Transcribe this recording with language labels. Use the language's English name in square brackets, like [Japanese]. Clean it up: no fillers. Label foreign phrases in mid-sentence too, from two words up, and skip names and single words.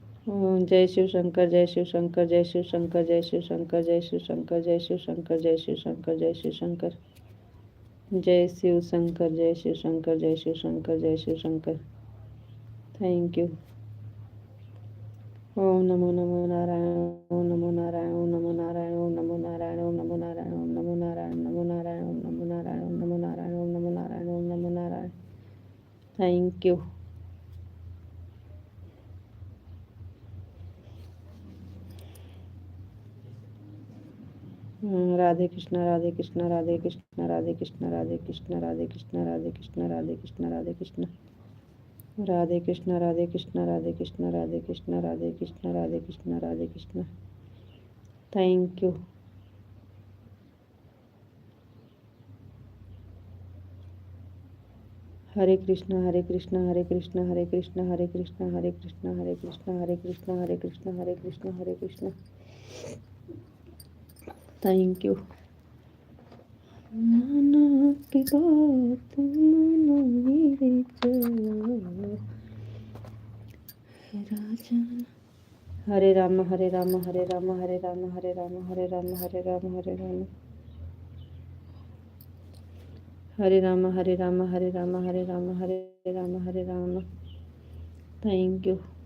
[Hindi] जय शिव शंकर, जय शिव शंकर, जय शिव शंकर, जय शिव शंकर, जय शिव शंकर, जय शिव शंकर, जय शिव शंकर, जय शिव शंकर, जय शिव शंकर, जय शिव शंकर, जय शिव शंकर, जय शिव शंकर। [English] Thank you. [Hindi] ओम नमो नमो नारायण, ओम नमो नारायण, ओम नमो नारायण, ओम नमो नारायण, ओम नमो नारायण, ओम नमो नारायण, नमो नारायण, ओम नमो नारायण, ओम नमो नारायण, ओम नमो नारायण, ओम नमो नारायण। [English] Thank you. [Hindi] राधे कृष्णा, राधे कृष्णा, राधे कृष्णा, राधे कृष्णा, राधे कृष्णा, राधे कृष्णा, राधे कृष्णा, राधे कृष्णा, राधे कृष्णा, राधे कृष्णा, राधे कृष्णा, राधे कृष्णा, राधे कृष्णा, राधे कृष्णा, राधे कृष्णा, राधे कृष्णा। [English] Thank you. [Hindi] हरे कृष्णा, हरे कृष्णा, हरे कृष्णा, हरे कृष्णा, हरे कृष्णा, हरे कृष्णा, हरे कृष्णा, हरे कृष्णा, हरे कृष्णा, हरे कृष्णा, हरे कृष्णा। [English] Thank you. [Hindi] नाना की बात मानो मेरे राजा। हरे राम, हरे राम, हरे राम, हरे राम, हरे राम, हरे राम, हरे राम, हरे राम, हरे राम, हरे राम, हरे राम, हरे राम, हरे राम, हरे राम। [English] Thank you.